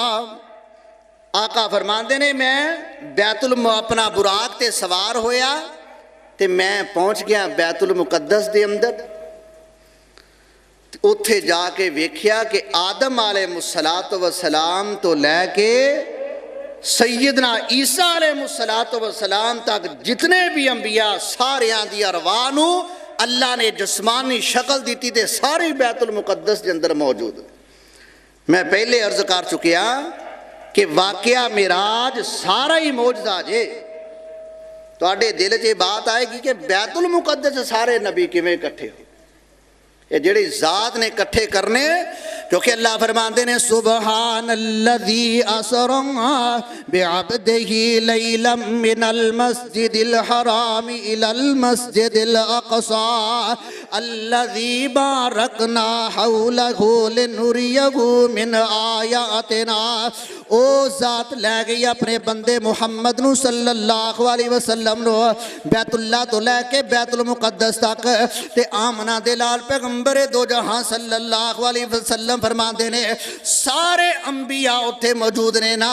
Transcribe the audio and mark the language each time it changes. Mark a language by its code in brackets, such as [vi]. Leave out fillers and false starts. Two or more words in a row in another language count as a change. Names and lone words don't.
[pa] آقا فرماندے نے میں بیت اپنا براق تے سوار ہویا تے میں پہنچ گیا بیت المقدس دے اندر. اتھے جا کے ویکھیا کہ آدم [ar] علیہ السلام [pa] تو لے کے سیدنا عیسیٰ [ar] علیہ السلام [pa] تک جتنے بھی انبیاء ساریاں دی ارواح نو اللہ نے جسمانی شکل دیتی تے ساری بیت المقدس دے اندر موجود. میں پہلے عرض کر چکیا کہ واقعہ معراج سارا ہی معجزہ جے. تواڈے دل چ بات آئے گی کہ بیت المقدس سارے نبی کیویں اکٹھے ہوئے. یہ جڑی ذات نے کٹھے کرنے کیونکہ اللہ فرماندے نے [ar] سبحان الذی اسرا بعبدہ لیلا من المسجد الحرام الى المسجد الاقصى الذی بارکنا حولہ لنریہ من آیاتنا. [pa] او ذات لے گئی اپنے بندے محمد نو [ar] صلی اللہ علیہ وسلم [pa] نو بیت اللہ تو لے کے بیت المقدس تک تے آمنہ دے لال پیغمبر دو جہاں [ar] صلی اللہ علیہ وسلم [pa] فرماندے نے سارے انبیاء اتھے موجود نے نا.